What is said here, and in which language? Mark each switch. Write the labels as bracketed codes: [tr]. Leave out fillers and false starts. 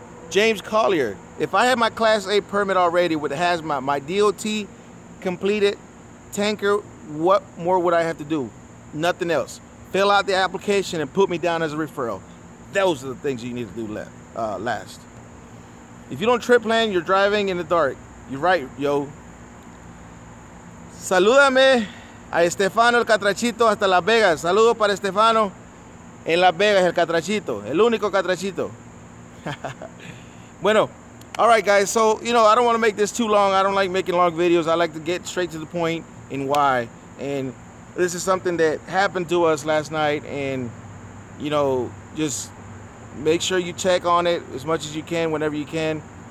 [en] James Collier, if I had my Class A permit already, with has my DOT completed, tanker, what more would I have to do? Nothing else. Fill out the application and put me down as a referral. Those are the things you need to do last. If you don't trip plan, you're driving in the dark. You're right, yo. [es] Salúdame a Estefano el Catrachito hasta Las Vegas. Saludos para Estefano en Las Vegas, el Catrachito, el único Catrachito. [en] Bueno, all right, guys. So, you know, I don't want to make this too long. I don't like making long videos. I like to get straight to the point and why. And this is something that happened to us last night, and you know, just make sure you check on it as much as you can whenever you can.